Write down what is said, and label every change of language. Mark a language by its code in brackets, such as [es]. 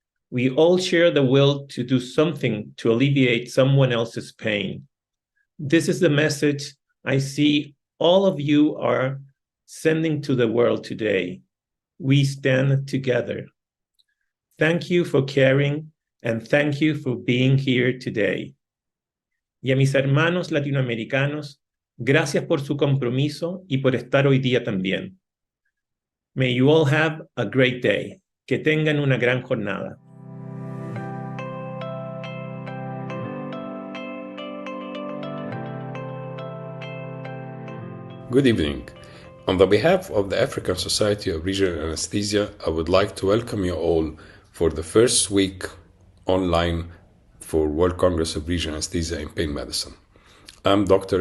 [en] We all share the will to do something to alleviate someone else's pain. This is the message I see all of you are sending to the world today. We stand together. Thank you for caring, and thank you for being here today. [es] Y a mis hermanos latinoamericanos, gracias por su compromiso y por estar hoy día también. [en] May you all have a great day. [es] Que tengan una gran jornada. [en] Good evening. On the behalf of the African Society of Regional Anesthesia, I would like to welcome you all for the first week online for World Congress of Regional Anesthesia and Pain Medicine. I'm Dr.